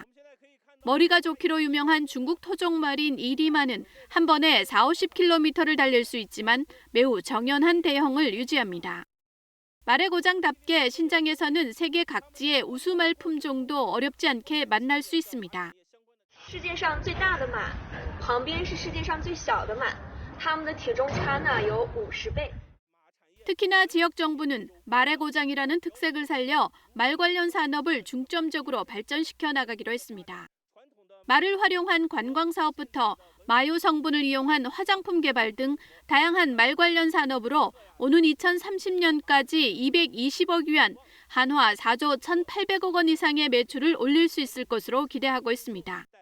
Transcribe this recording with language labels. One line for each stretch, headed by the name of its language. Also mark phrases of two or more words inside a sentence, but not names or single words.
Korean: 머리가 좋기로 유명한 중국 토종말인 이리마는 한 번에 40-50km를 달릴 수 있지만 매우 정연한 대형을 유지합니다. 말의 고장답게 신장에서는 세계 각지의 우수말 품종도 어렵지 않게 만날 수 있습니다.
Chinese: 世界上最大的马旁边是世界上最小的马它们的体重差呢有50倍
Korean: 특히나 지역 정부는 말의 고장이라는 특색을 살려 말 관련 산업을 중점적으로 발전시켜 나가기로 했습니다. 말을 활용한 관광 사업부터 마요 성분을 이용한 화장품 개발 등 다양한 말 관련 산업으로 오는 2030년까지 220억 위안, 한화 4조 1,800억 원 이상의 매출을 올릴 수 있을 것으로 기대하고 있습니다.